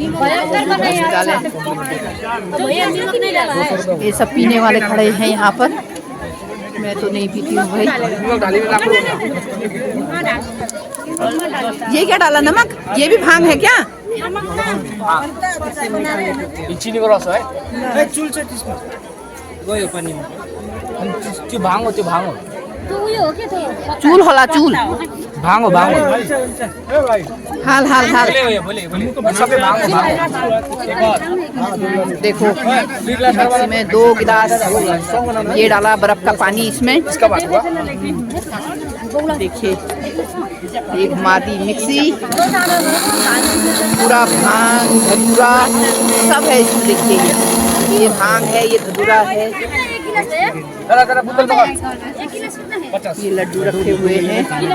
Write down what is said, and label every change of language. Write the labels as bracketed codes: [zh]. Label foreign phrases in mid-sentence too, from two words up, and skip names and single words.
[hi] ये सब पीने वाले खड़े हैं यहाँ पर। मैं तो नहीं पीती हूँ भाई। ये क्या डाला? नमक? ये भी भांग है क्या? चीनी को रस है चूल से गयो पानी में [ne] त्यो भाङ हो, त्यो भाङ हो। चूल होला चूल। भाङ हो, भाङ हो। हाल सबै भाङ हो, भाङ हो। [hi] देखो इसमें 2 गिलास ये डाला बर्फ का पानी इसमें। इसका बात हुआ। देखिए ये घुमा दी मिक्सी, पूरा भांग धतूरा सब है इसमें। देखिए ये भांग है, ये धतूरा है, ये लड्डू रखे हुए हैं।